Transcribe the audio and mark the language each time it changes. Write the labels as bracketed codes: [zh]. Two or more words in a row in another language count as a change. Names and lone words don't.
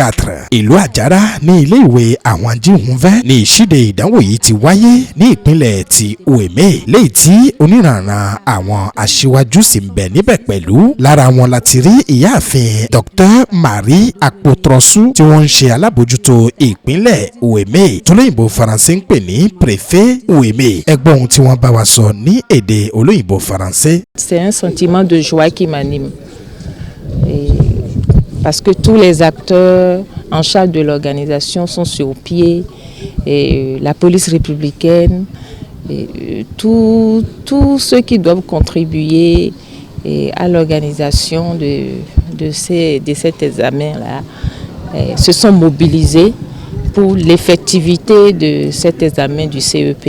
[yo] Ìlú Àjàrà ní ilé ìwé àwọn ajíhùnfẹ́ ní ìṣíde ìdánwò yìí ti wáyé ní ìpínlẹ̀ ti Ueme léyìí tí oníranran àwọn aṣíwájú sì ń bẹ níbẹ̀ pẹ̀lú. Lára wọn láti rí ìyáàfin Dr. Marie Akpotrosu tí wọ́n ń ṣe alábòjútó ìpínlẹ̀ Ueme tolóyìnbó Faransé ń pè ní préfet Ueme. Ẹ gbọ́ ohun tí wọ́n bá wa sọ ní èdè olóyìnbó Faransé. [fr] C'est un sentiment de joie qui m'anime. Parce que tous les acteurs en charge de l'organisation sont sur pied, et la police républicaine, et tous ceux qui doivent contribuer à l'organisation de cet examen-là se sont mobilisés pour l'effectivité de cet examen du CEP.